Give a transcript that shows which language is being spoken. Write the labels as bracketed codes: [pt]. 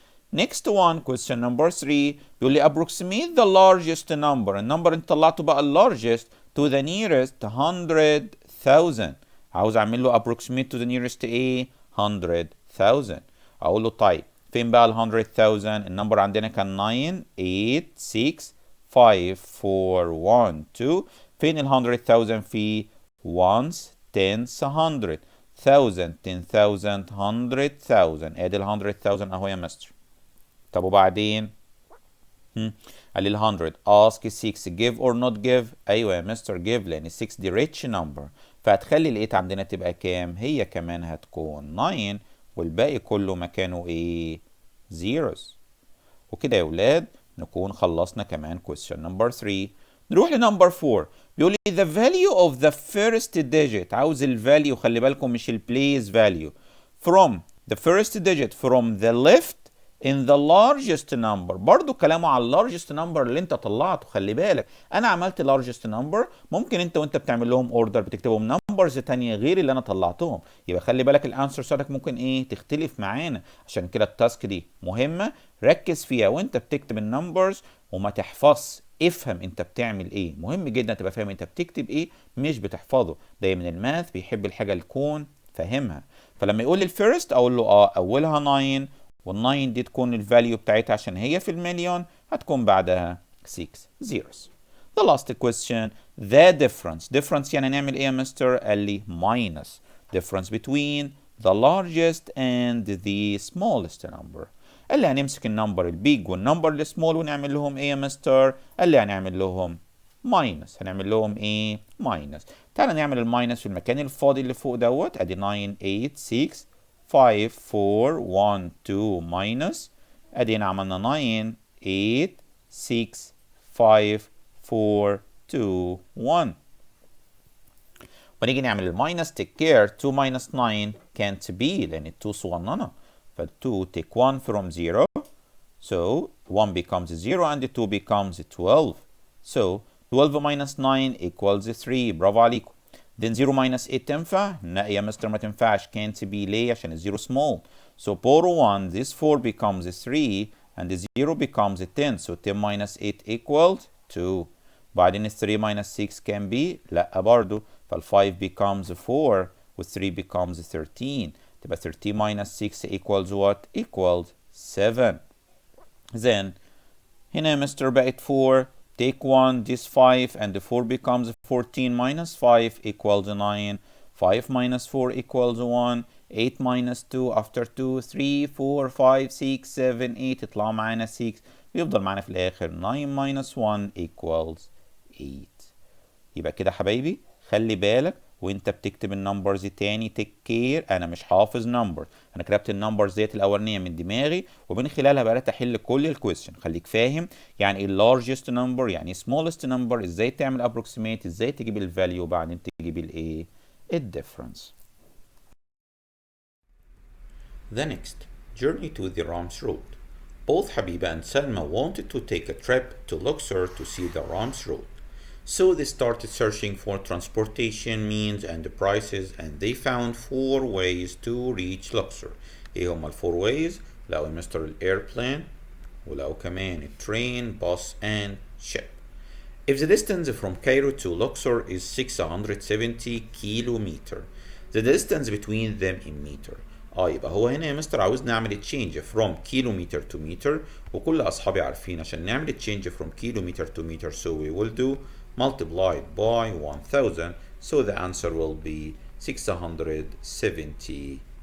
[en] Next one question number 3 [ar] بيقول لي [en] approximate the largest number. [ar] النمبر انت طلعته بقى [en] largest to the nearest 100,000. [ar] عاوز اعمل له approximate [en] to the nearest [ar] ايه 100,000. اقول له طيب فين بقى ال 100,000؟ النمبر عندنا كان 9 8 6 5 4 1 2. فين ال [en] 100,000 في ones tens 100 1000 10,000 100,000. [ar] ادي ال 100,000 اهو يا مستر. طب وبعدين قال لي ال 100 [en] ask 6 give or not give. [ar] ايوه يا مستر give لان 6 دي [en] rich number، [ar] فهتخلي ال 8 عندنا تبقى كام؟ هي كمان هتكون 9 والباقي كله مكانه ايه zeros. وكده يا ولاد نكون خلصنا كمان question number 3. نروح لنمبر 4 بيقول لي [en] the value of the first digit. [ar] عاوز ال value، خلي بالكم مش ال [en] place value. from the first digit from the left in the largest number. [ar] برضو كلامه على [en] largest number [ar] اللي انت طلعته. خلي بالك انا عملت largest number، ممكن انت وانت بتعمل لهم order بتكتبهم numbers تانية غير اللي انا طلعتهم. يبقى خلي بالك الانسر بتاعتك ممكن ايه تختلف معانا. عشان كده التاسك دي مهمة، ركز فيها وانت بتكتب النمبرز وما تحفظ، افهم انت بتعمل ايه. مهم جدا تبقى فاهم انت بتكتب ايه مش بتحفظه. دايما الماث بيحب الحاجة اللي تكون فاهمها. فلما يقول لي الفيرست اقول له اولها 9 وال9 دي تكون الفاليو بتاعتها عشان هي في المليون هتكون بعدها 6 zeros. [en] The last question the difference [ar] يعني نعمل ايه يا مستر؟ قال لي [en] minus difference between the largest and the smallest number. [ar] قال لي هنمسك النمبر البيج والنمبر السمول ونعمل لهم ايه يا مستر؟ قال لي هنعمل لهم ماينس. هنعمل لهم ايه؟ ماينس. تعالى نعمل الماينس في المكان الفاضي اللي فوق دوت. ادي 9 8 6 5 4 1 2 ماينس. ادينا عملنا 9 8 6 5 4 2 1. ونيجي نعمل الماينس [en] take care 2 minus 9 can't be [ar] لان 2 صغننه. [en] ف 2 take 1 from 0 so 1 becomes 0 and 2 becomes 12. So 12 minus 9 equals 3. [ar] برافو عليكم. [en] then 0 minus 8 [ar] تنفع؟ لا يا مستر ما تنفعش. [en] can't be [ar] ليه؟ عشان الزيرو small. [en] So borrow 1 this 4 becomes 3 and the 0 becomes 10. So 10 minus 8 equals 2. [ar] بعدين [en] 3 minus 6 can be [ar] لا برضو. فال 5 [en] becomes 4 [ar] و [en] 3 becomes 13. [ar] تبقى 13 [en] minus 6 equals what? Equals 7. Then [ar] هنا يا مستر بقت [en] 4. Take 1, this 5, and the 4 becomes 14 minus 5 equals 9. 5 minus 4 equals 1. 8 minus 2 after 2, 3, 4, 5, 6, 7, 8 [ar] يطلع معانا [en] 6. [ar] ويفضل معانا في الآخر 9 [en] minus 1 equals 8. [ar] يبقى كده حبايبي خلي بالك وانت بتكتب النمبرز تاني تيك كير. انا مش حافظ نمبر، انا كتبت النمبرز ديت الاولانيه من دماغي ومن خلالها بدات احل كل الكويستشن. خليك فاهم يعني ايه largest number يعني ايه smallest number، ازاي تعمل approximate، ازاي تجيب الفاليو وبعدين تجيب الايه الديفرنس. [en] The next, journey to the Rams Road. Both Habiba and Salma wanted to take a trip to Luxor to see the Rams Road. So they started searching for transportation means and the prices, and they found 4 ways to reach Luxor. [ar] ايه هما ال 4 ways؟ لقوا مستر airplane ولقوا كمان [en] train, bus and ship. If the distance from Cairo to Luxor is 670 kilometer, the distance between them in meter. [ar] يبقى هو هنا يا مستر عاوز نعمل [en] change from kilometer to meter، وكل اصحابي عارفين عشان نعمل change from kilometer to meter so we will do multiplied by 1000, so the answer will be 670,000.